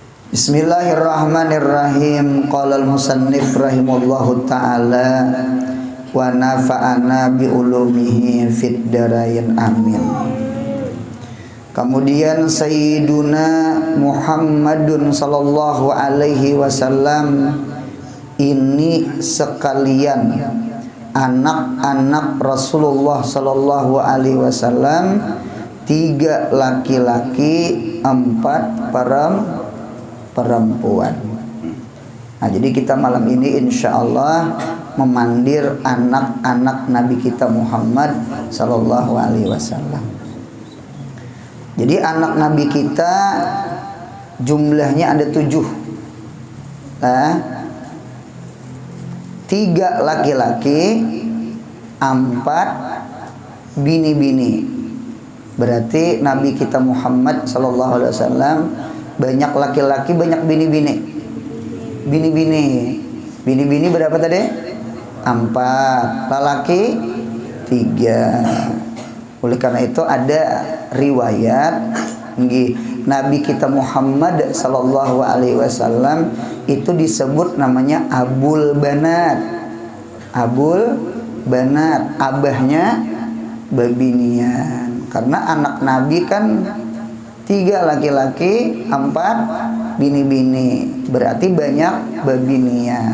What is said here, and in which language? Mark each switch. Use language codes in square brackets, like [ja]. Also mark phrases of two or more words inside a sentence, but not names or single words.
[ar] بسم الله الرحمن الرحيم. قال المصنف رحمه الله تعالى ونفعنا بعلومه في الدارين آمين. [bjn] Kemudian Sayyiduna Muhammadun [ar] sallallahu alaihi wasallam [bjn] ini sekalian anak-anak Rasulullah [ar] sallallahu alaihi wasallam, [bjn] 3 laki-laki, 4 perempuan. Nah, jadi kita malam ini [ar] insya Allah [bjn] memandir anak-anak Nabi kita Muhammad [ar] sallallahu alaihi wasallam. [bjn] Jadi anak Nabi kita jumlahnya ada 7. 3 laki-laki, 4 bini-bini. Berarti Nabi kita Muhammad [ar] sallallahu alaihi wasallam [bjn] banyak laki-laki, banyak bini-bini. Bini-bini berapa tadi? 4, lelaki 3. Oleh karena itu ada riwayat Nabi kita Muhammad [ar] sallallahu alaihi wasallam [bjn] itu disebut namanya Abul Banat. Abul Banat, abahnya babinian. Karena anak Nabi kan 3 laki-laki, 4 bini-bini. Berarti banyak babinian.